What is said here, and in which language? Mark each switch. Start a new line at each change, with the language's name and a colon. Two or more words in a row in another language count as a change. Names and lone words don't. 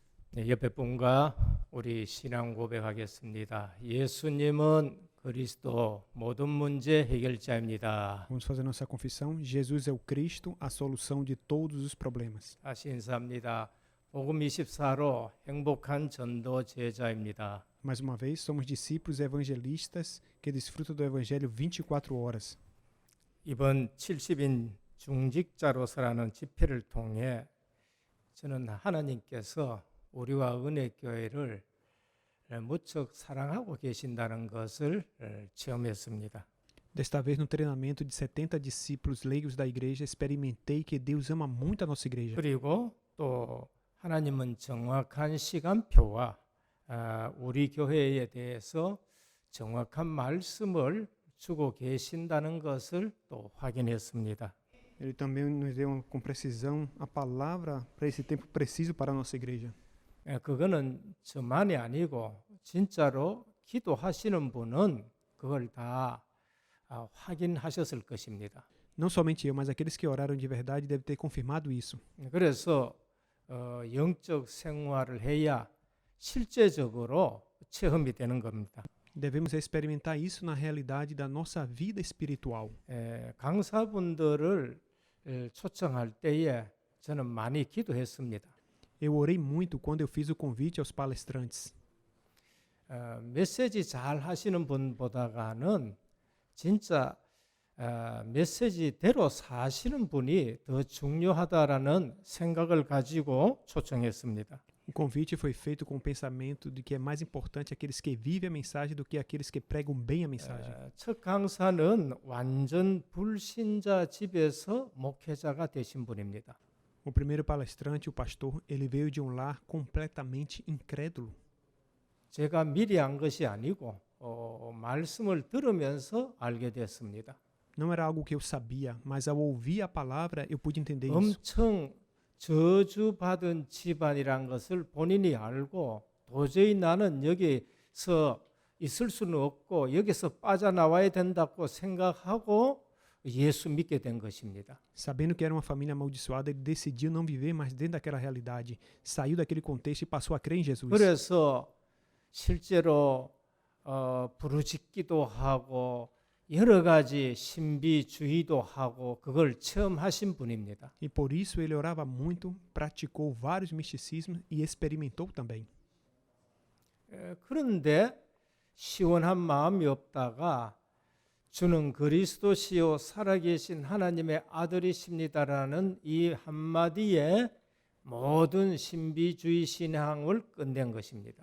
Korean: 네, 옆에 분과 우리 신앙 고백하겠습니다. 예수님은 그리스도 모든 문제 해결자입니다.
Portuguese: Vamos fazer nossa confissão. Jesus é o Cristo, a solução de todos os problemas.
Korean: 다시 인사합니다. 복음 24로 행복한 전도 제자입니다.
Portuguese: Mais uma vez, somos discípulos evangelistas que desfrutam do Evangelho 24 horas.
Korean: 이번 70인 중직자로서라는 집회를 통해 저는 하나님께서 우리와 은혜교회를 무척 사랑하고 계신다는 것을 체험했습니다.
Portuguese: Desta vez, no treinamento de 70 discípulos leigos da igreja, experimentei que Deus ama muito a nossa igreja.
Korean: 그리고 또 하나님은 정확한 시간표와 우리 교회에 대해서 정확한 말씀을 주고 계신다는 것을 또 확인했습니다.
Portuguese: Ele também nos deu com precisão a palavra para esse tempo preciso para a nossa igreja.
Korean: 그거는 저만이 아니고 진짜로 기도하시는 분은 그걸 다 확인하셨을 것입니다.
Portuguese: Não somente eu, mas aqueles que oraram de verdade devem ter confirmado isso.
Korean: 그래서 영적 생활을 해야 실제적으로 체험이 되는 겁니다.
Portuguese: Devemos experimentar isso na realidade da nossa vida espiritual.
Korean: 강사분들을 초청할 때에 저는 많이 기도했습니다.
Portuguese: Eu orei muito quando eu fiz o convite aos palestrantes.
Korean: 메시지 잘 하시는 분보다는 진짜 메시지대로 사시는 분이 더 중요하다라는 생각을 가지고 초청했습니다.
Portuguese: O convite foi feito com o pensamento de que é mais importante aqueles que vivem a mensagem do que aqueles que pregam bem a mensagem.
Korean: 첫 강사는 완전 불신자 집에서 목회자가 되신 분입니다.
Portuguese: O primeiro palestrante, o pastor, ele veio de um lar completamente incrédulo.
Korean: 제가 미리 안 것이 아니고 말씀을 들으면서 알게 됐습니다.
Portuguese: Não era algo que eu sabia, mas ao ouvir a palavra eu pude entender isso.
Korean: 엄청 저주받은 집안이란 것을 본인이 알고 도저히 나는 여기서 있을 수는 없고 여기서 빠져나와야 된다고 생각하고 예수 믿게 된 것입니다.
Portuguese: Sabendo que era uma família amaldiçoada, ele decidiu não viver mais dentro daquela realidade. Saiu daquele contexto e passou a crer em Jesus.
Korean: 그래서 실제로 부르짖기도 하고 여러 가지 신비주의도 하고 그걸 체험하신 분입니다.
Portuguese: E por isso ele orava muito, praticou vários misticismos e experimentou também.
Korean: 그런데 시원한 마음이 없다가 주는 그리스도시요 살아계신 하나님의 아들이십니다라는 이 한마디에 모든 신비주의 신앙을 끝낸 것입니다.